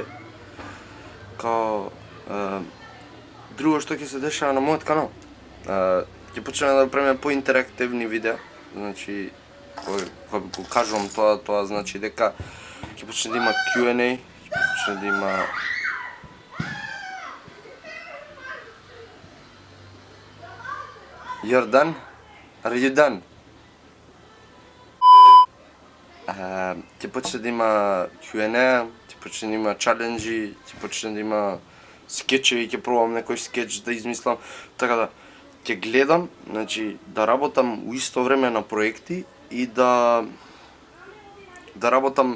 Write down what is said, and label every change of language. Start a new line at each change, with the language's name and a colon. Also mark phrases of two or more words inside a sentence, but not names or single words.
Macedonian: Као друго што ќе се дешава на мојот канал, ќе почнеме да правиме поинтерактивни видеа, значи кога го кажувам тоа значи дека ќе почне да има Q&A, ќе почне да има
English: You're done? Are you done?
Macedonian: Ќе почне да има Q&A, ќе почне да има чаленџи, ќе почне да има скетчеви, ќе пробам некој скетч да измислам, така да ќе гледам, значи да работам у исто време на проекти и да работам